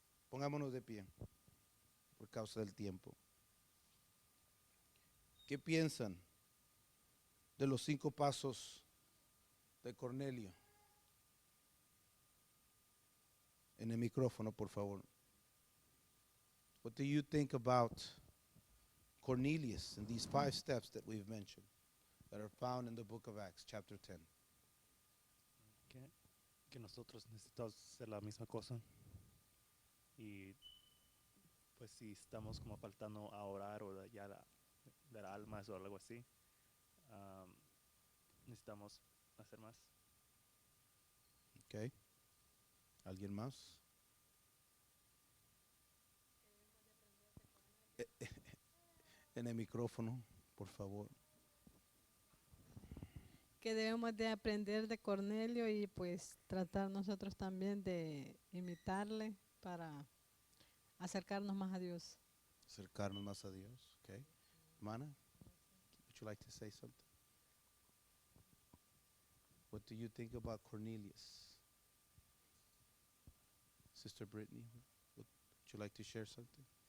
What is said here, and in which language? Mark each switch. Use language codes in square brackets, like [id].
[es] Pongámonos de pie por causa del tiempo. ¿Qué piensan de los 5 pasos de Cornelio? En el micrófono, por favor. [en] What do you think about Cornelius and these 5 steps that we've mentioned that are found in the book of Acts, chapter 10? [es] Que nosotros necesitamos hacer la misma cosa, y pues si estamos como faltando a orar o ya dar almas o algo así, necesitamos hacer más. Okay. ¿Alguien más? En el micrófono, por favor. Que debemos de aprender de Cornelio y pues tratar nosotros también de imitarle para acercarnos más a Dios. Acercarnos más a Dios. Okay. [en] Hermana, would you like to say something? What do you think about Cornelius? Sister Brittany, would you like to share something?